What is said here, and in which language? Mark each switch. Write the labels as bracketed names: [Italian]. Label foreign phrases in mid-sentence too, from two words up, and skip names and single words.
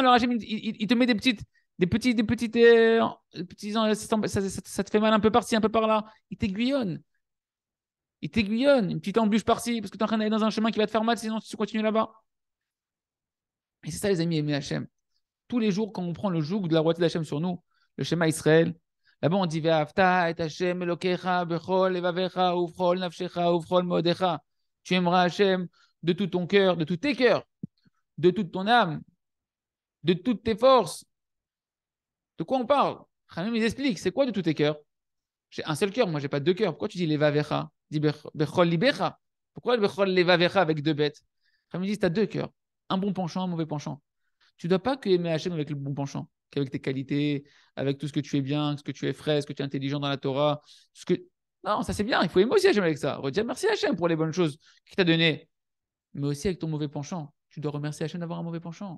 [French] Alors, Hachem, il te met des petites, ça te fait mal un peu par-ci, un peu par-là. Il t'aiguillonne. Il t'aiguillonne. Une petite embûche par-ci parce que tu es en train d'aller dans un chemin qui va te faire mal sinon tu continues là-bas. Et c'est ça, les amis, aimer Hachem. Tous les jours, quand on prend le joug de la royauté d'Hachem sur nous, le schéma Israël, là-bas on dit [Hebrew] ואהבת את השם אלוקיך בכל לבבך ובכל נפשך ובכל מאדך. [French] Tu aimeras Hachem de tout ton cœur, de tous tes cœurs, de toute ton âme, de toutes tes forces. De quoi on parle? Khamim, il explique, c'est quoi de tous tes cœurs? J'ai un seul cœur, moi j'ai pas deux cœurs. Pourquoi tu dis levavecha? Dis [Hebrew] בכל לבך. [French] Pourquoi le [Hebrew] בכל לבבך [French] avec deux bêtes? Khamim dit, tu as deux cœurs, un bon penchant, un mauvais penchant. Tu ne dois pas que aimer Hachem avec le bon penchant, qu'avec tes qualités, avec tout ce que tu es bien, ce que tu es frais, ce que tu es intelligent dans la Torah. Non, ça c'est bien, il faut aimer aussi Hachem avec ça. Redire merci Hachem pour les bonnes choses qu'il t'a données. Mais aussi avec ton mauvais penchant. Tu dois remercier Hachem d'avoir un mauvais penchant.